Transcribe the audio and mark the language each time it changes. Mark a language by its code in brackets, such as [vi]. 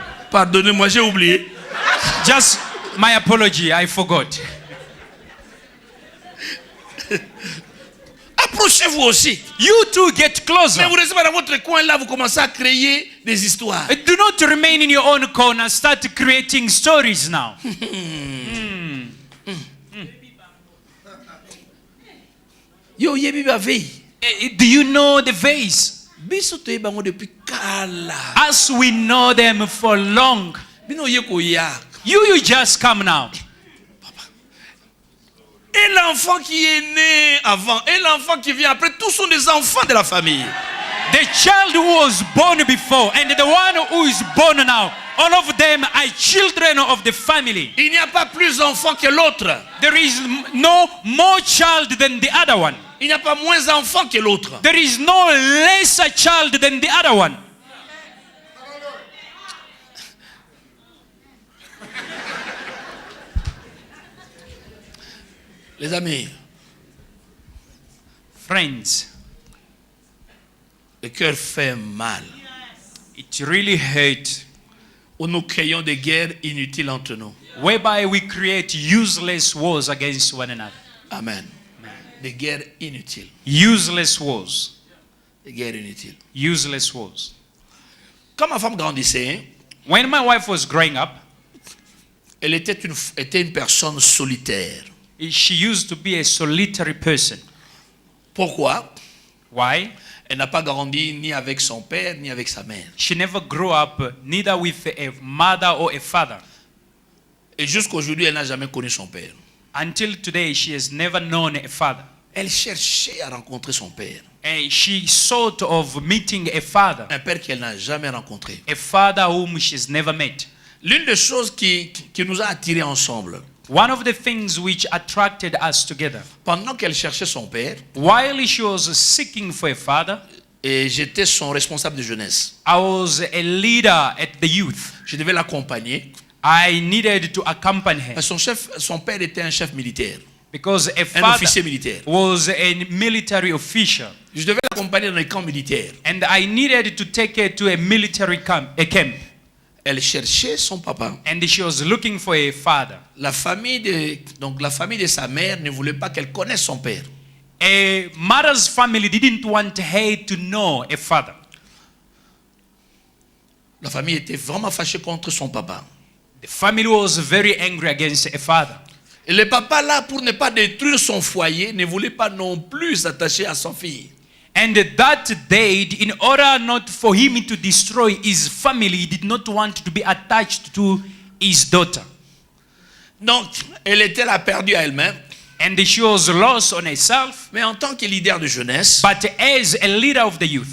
[fr] Pardonnez-moi, j'ai oublié. [en] Just my apology, I forgot. [fr] Approchez-vous aussi. [en] You too get closer. [fr] Mais vous restez pas dans votre coin là, vous commencez à créer des histoires. [en] Do not remain in your own corner. Start creating stories now. [ln] Yo yebi ba veille. [en] Do you know the vase? [ln] Biso to yebango depuis kala. [en] As we know them for long. [ln] Bino yeko ya. [en] You just come now. [fr] Et l'enfant qui est né avant, et l'enfant qui vient après, tous sont des enfants de la famille. [en] The child who was born before and the one who is born now, all of them are children of the family. [fr] Il n'y a pas plus d'enfants que l'autre. [en] There is no more child than the other one. [fr] Il n'y a pas moins d'enfants que l'autre. [en] There is no lesser child than the other one. [fr] Les amis, [en] friends, [fr] le cœur fait mal. [en] It really hurts. [fr] Où nous créons des guerres inutiles entre nous. [en] Whereby we create useless wars against one another. [fr] Amen. Des guerres inutiles. [en] Useless wars. [fr] Des guerres inutiles. [en] Useless wars. [fr] Quand ma femme grandissait, [en] when my wife was growing up, [fr] elle était une personne solitaire. [en] She used to be a solitary person. [fr] Pourquoi? [en] Why? [fr] Elle n'a pas grandi ni avec son père ni avec sa mère. [en] She never grew up neither with a mother or a father. [fr] Et jusqu'aujourd'hui, elle n'a jamais connu son père. [en] Until today, she has never known a father. [fr] Elle cherchait à rencontrer son père. [en] And she sought of meeting a father. [fr] Un père qu'elle n'a jamais rencontré. [en] A father whom she has never met. [fr] L'une des choses qui nous a attirés ensemble. [en] one of the things which attracted us together, [fr] pendant qu'elle cherchait son père, [en] while she was seeking for a father, [fr] et j'étais son responsable de jeunesse. [en] I was a leader at the youth. [fr] Je devais l'accompagner. [en] I needed to accompany her [fr] Son père était un chef militaire, [en] because a [fr] un [en] father [fr] officier militaire. [en] was a military official, [fr] Je devais l'accompagner dans les camps militaires. [en] and I needed to take her to a military camp. [fr] Elle cherchait son papa. [en] And she was looking for a father. [fr] La famille de sa mère ne voulait pas qu'elle connaisse son père. [en] A mother's family didn't want her to know a father. [fr] La famille était vraiment fâchée contre son papa. [en] The family was very angry against a father. [fr] Et le papa là, pour ne pas détruire son foyer, ne voulait pas non plus s'attacher à son fille. [en] And that day, in order not for him to destroy his family, he did not want to be attached to his daughter. [fr] Donc, elle était là perdue à elle-même. [en] And she was lost on herself. [fr] Mais en tant que leader de jeunesse, [en] But as a leader of the youth,